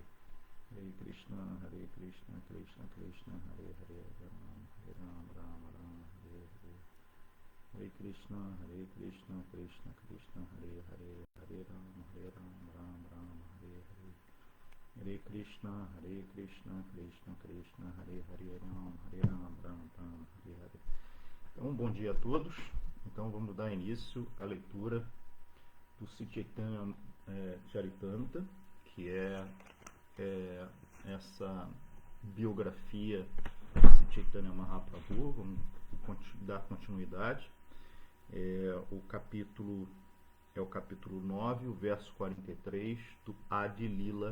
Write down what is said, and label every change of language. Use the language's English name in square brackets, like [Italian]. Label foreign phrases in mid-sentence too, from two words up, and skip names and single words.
[Sanskrit] Hare Krishna, Krishna Krishna, Hare Hare, Hare Ram, Ram Ram, Hare Hare. Hare Krishna, Krishna Krishna, Hare Hare, Hare Ram, Ram Ram, Hare Hare. Hare Krishna, Krishna, Hare Hare, Ram, Ram Ram, Hare Hare. [Portuguese] Então, bom dia a todos. Então, vamos dar início à leitura do Sri Chaitanya Charitamrita, que é essa biografia do Sri Chaitanya Mahaprabhu. Vamos dar continuidade. O capítulo é o capítulo 9, o verso 43 do Adi Lila.